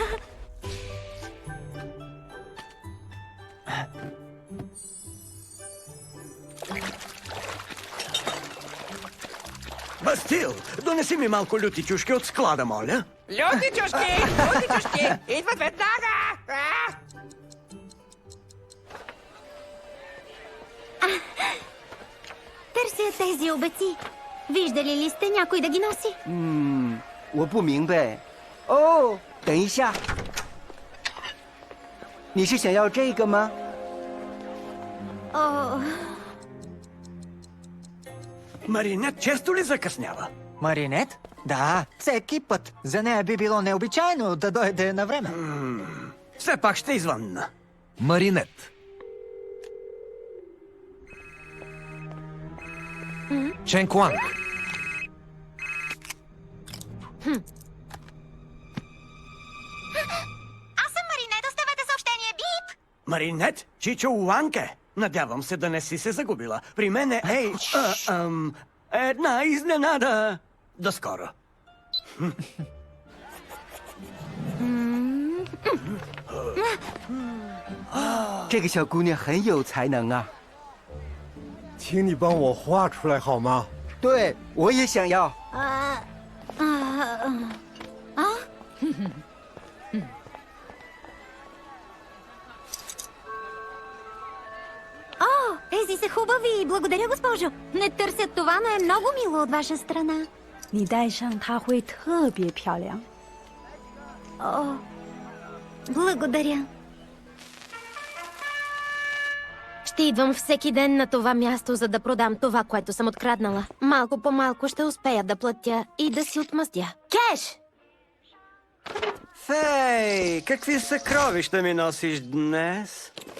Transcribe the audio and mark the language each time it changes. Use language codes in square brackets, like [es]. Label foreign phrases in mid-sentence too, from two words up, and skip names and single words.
[bg] Бастил, донеси ми малко люти чушки от склада, моля. Люти чушки! Идват веднага! Търся тези обеци. Виждали ли сте някой да ги носи? [zh] 我不明白。哦，等一下，你是想要这个吗？ [bg] О, Маринет често ли закъснява? Маринет? Да, всеки път. За нея би било необичайно да дойде на време. Все пак ще извънна. Маринет. Чен Куанг. Аз съм Маринет, оставете съобщение. Бип! Маринет? Чичо Уанке? Надявам се да не си се загубила. При мен е... една изненада. До скоро. [zh] 这个小姑娘很有才能啊！请你帮我画出来好吗？对，我也想要。 [bg] О, тези са хубави. Благодаря, госпожо. Не търсят това, но е много мило от ваша страна. [zh] 你戴上它会特别漂亮。 [bg] О, благодаря. Ще идвам всеки ден на това място, за да продам това, което съм откраднала. Малко по малко ще успея да платя и да си отмъстя. Кеш! Фей, какви съкровища ми носиш днес?